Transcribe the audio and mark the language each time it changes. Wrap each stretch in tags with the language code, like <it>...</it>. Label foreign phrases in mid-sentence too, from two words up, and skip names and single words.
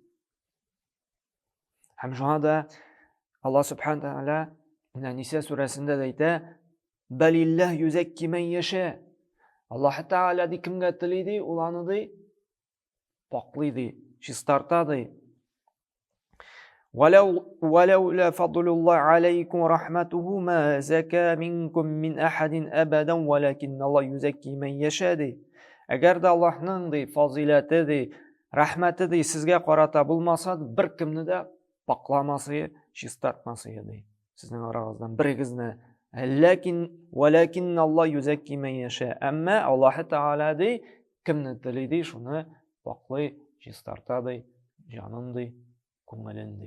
<uz>Ham shunda Alloh subhanahu wa taala Nisa surasida aytadi:</uz> <ar>"بل الله يزكي من يشاء."</ar> <uz>Alloh taolo kimga tilaydi, ularni poklaydi, chistartadi.</uz> <ar>ولولا فضل الله عليكم ورحمته ما زكى منكم من أحد أبدا ولكن الله يزكي من يشاء.</ar> <uz>Agar da Allohning fazilati, rahmati sizga qarata bo'lmasa, bir kimni da poklamasa, chistartmasa edi. Sizning orangizdan birigizni</uz> <ar>ولكن الله يزكي من يشاء.</ar> <uz>Amma Alloh taolo kimni tilaydi, shuni poklay, chistartadi, jonimdi, ko'ngilindi.</uz>